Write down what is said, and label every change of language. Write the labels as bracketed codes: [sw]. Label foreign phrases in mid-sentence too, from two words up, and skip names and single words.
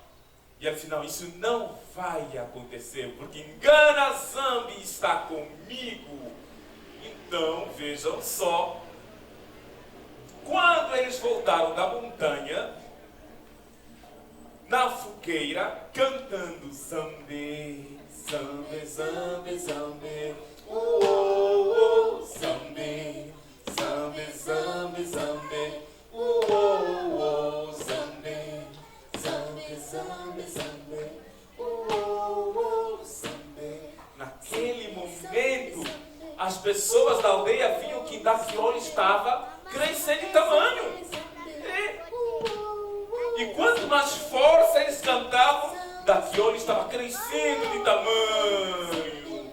[pt] E afinal, isso não vai acontecer, porque Ngana Zambi está comigo. Então, vejam só. Quando eles voltaram da montanha, na fogueira, cantando Zambi, Zambi, Zambi, Zambi, uou, Zambi, Zambi, Zambi, Zambi, uou, Zambi, Zambi, Zambi, Zambi, uou, Zambi. Naquele momento, as pessoas da aldeia viam que Daquioli estava crescendo em tamanho. E quanto mais força eles cantavam, Daquioli estava crescendo de tamanho.